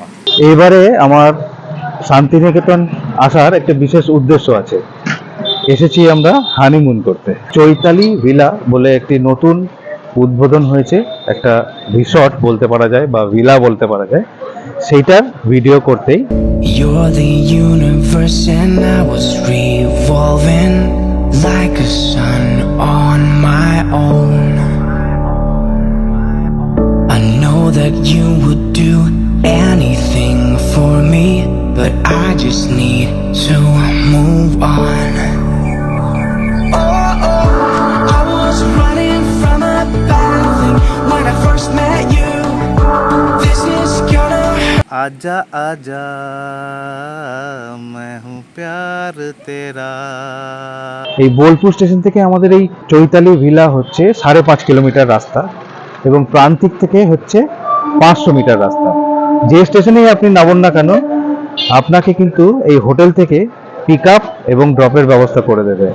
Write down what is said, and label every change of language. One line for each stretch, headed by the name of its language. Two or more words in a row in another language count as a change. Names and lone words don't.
Bangla: এইবারে আমার শান্তিনিকেতন আসার একটা বিশেষ উদ্দেশ্য আছে। এসেছি আমরা হানিমুন করতে। চৈতালি ভিলা বলে একটি নতুন উদ্বোধন হয়েছে, একটা রিসর্ট বলতে পারা যায় বা ভিলা বলতে পারা যায়, সেইটার ভিডিও করতেই।
English: You're the universe and I was revolving like a sun on my own. I know that you would do anything for me, but I just need to move on. Oh, I was running from a bad thing when I first met you. This is gonna
Hindi: आजा आजा मैं हूँ प्यार तेरा।
Bangla: এই বোলপুর স্টেশন থেকে আমাদের এই চৈতালি ভিলা হচ্ছে 5.5 কিলোমিটার রাস্তা এবং প্রান্তিক থেকে হচ্ছে 500 মিটার রাস্তা। যে স্টেশনেই আপনি নামুন না কেন, আপনাকে কিন্তু এই হোটেল থেকে
English: pick up
Bangla: এবং ড্রপের ব্যবস্থা করে দেবে।